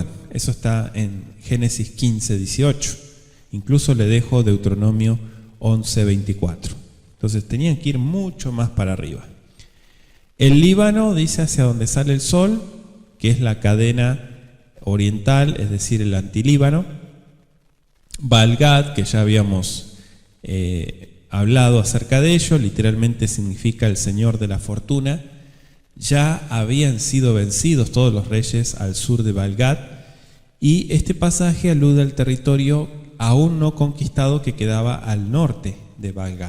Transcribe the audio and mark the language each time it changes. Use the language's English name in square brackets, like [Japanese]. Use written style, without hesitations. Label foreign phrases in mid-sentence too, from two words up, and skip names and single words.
[Spanish] Eso está en Génesis 15:18. Incluso le dejo Deuteronomio 11:24. Entonces tenían que ir mucho más para arriba. El Líbano dice hacia donde sale el sol, que es la cadena oriental, es decir, el antilíbano. Baal-Gad, que ya habíamos hablado acerca de ello, literalmente significa el Señor de la fortuna. Ya habían sido vencidos todos los reyes al sur de Baal-Gad, y este pasaje alude al territorio aún no conquistado que quedaba al norte de Baal-Gad.